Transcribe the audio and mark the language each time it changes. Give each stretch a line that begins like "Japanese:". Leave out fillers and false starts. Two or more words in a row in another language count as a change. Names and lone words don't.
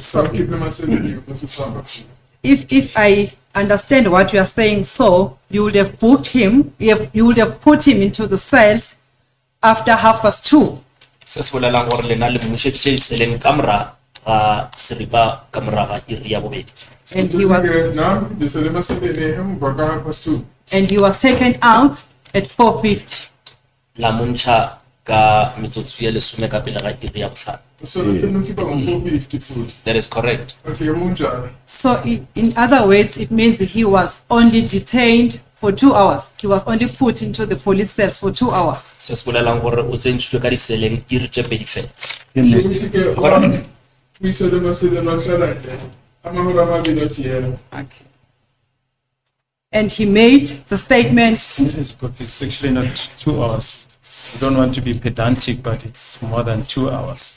English: So if I understand what you are saying, so you would have booked him, you would have put him into the cells after 2:30. And he was taken out at 4:50.
Tswana: La muncha ka metsotso e lesome ka pele ga iri ya botlhano.
English: That is correct. So in other words, it means that he was only detained for 2 hours. He was only put into the police cells for 2 hours.
Tswana: Se se bolelang gore o tsentshitswe ka diseleng iri tse pedi fela.
English: Okay. And he made the statement. It's actually not 2 hours. We don't want to be pedantic, but it's more than 2 hours.